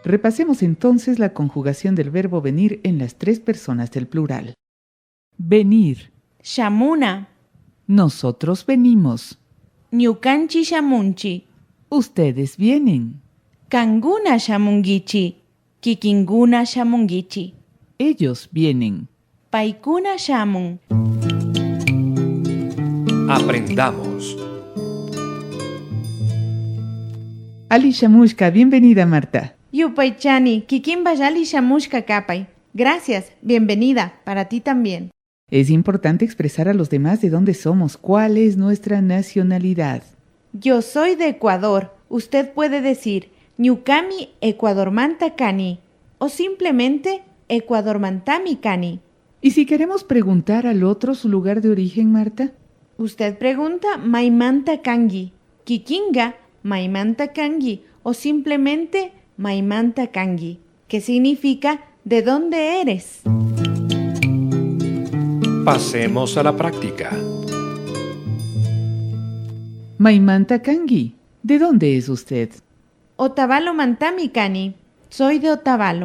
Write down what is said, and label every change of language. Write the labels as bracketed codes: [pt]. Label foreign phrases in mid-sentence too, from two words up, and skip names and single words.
[es] Repasemos entonces la conjugación del verbo venir en las tres personas del plural. Venir. [qu] Shamuna. [es] Nosotros venimos. [qu] Ñukanchi shamunchi. [es] Ustedes vienen. [qu] Kanguna shamungichi. Kikinguna shamungichi. [es] Ellos vienen. [qu] Paikuna shamun. [es] Aprendamos. [qu] Ali Shamushka, bienvenida Marta. Yupaychani, kikinbayali shamushka kapay. [es] Gracias, bienvenida, para ti también. Es importante expresar a los demás de dónde somos, cuál es nuestra nacionalidad. Yo soy de Ecuador. Usted puede decir [qu] Ñukami Ecuadormanta Cani [es] o simplemente [qu] Ecuadormantami Cani. [es] ¿Y si queremos preguntar al otro su lugar de origen, Marta? Usted pregunta [qu] Maimanta Kangi, Kikinga Maimanta Kangi [es] o simplemente [qu] Maimanta Kangi, [es] que significa ¿de dónde eres? Pasemos a la práctica. [qu] Maimanta Kangi, [es] ¿de dónde es usted? [qu] Otavalo Mantami Cani, [es] soy de Otavalo.